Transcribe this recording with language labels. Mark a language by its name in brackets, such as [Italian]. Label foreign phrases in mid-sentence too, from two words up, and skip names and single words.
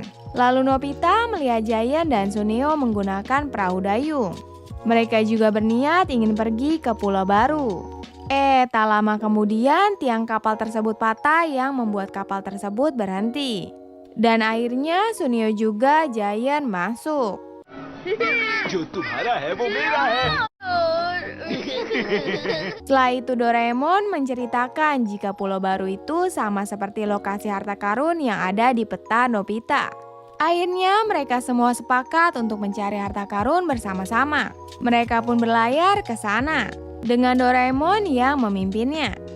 [Indonesian] Lalu Nobita melihat Giant dan Suneo menggunakan perahu dayung. Mereka juga berniat ingin pergi ke pulau baru. Tak lama kemudian tiang kapal tersebut patah yang membuat kapal tersebut berhenti. Dan akhirnya Suneo juga Giant masuk. [Hindi] जो तुम्हारा है वो मेरा है. [Indonesian] Setelah itu Doraemon menceritakan jika pulau baru itu sama seperti lokasi harta karun yang ada di peta Nobita. Akhirnya mereka semua sepakat untuk mencari harta karun bersama-sama. Mereka pun berlayar ke sana dengan Doraemon yang memimpinnya.